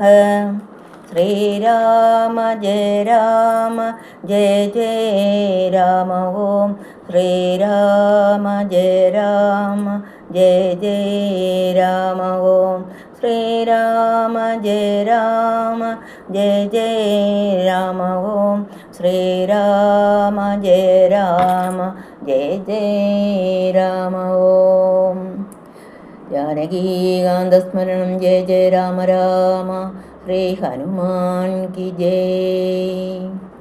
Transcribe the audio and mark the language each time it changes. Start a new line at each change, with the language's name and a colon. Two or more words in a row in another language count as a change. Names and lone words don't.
Sanskrit: ശ്രീരാമ ജയ രാമ ജയ ജയ രാമ ഓം ശ്രീരാമ ജയ രാമ ജയ ജയ രാമ ഓം ശ്രീരാമ ജയ രാമ ജയ ജയ രാമ ഓം ശ്രീരാമ ജയ രാമ ജയ ജയ രാമ ഓം. जानकीकान्तस्मरणं जय जय राम राम.
Hindi: श्री हनुमान की जय.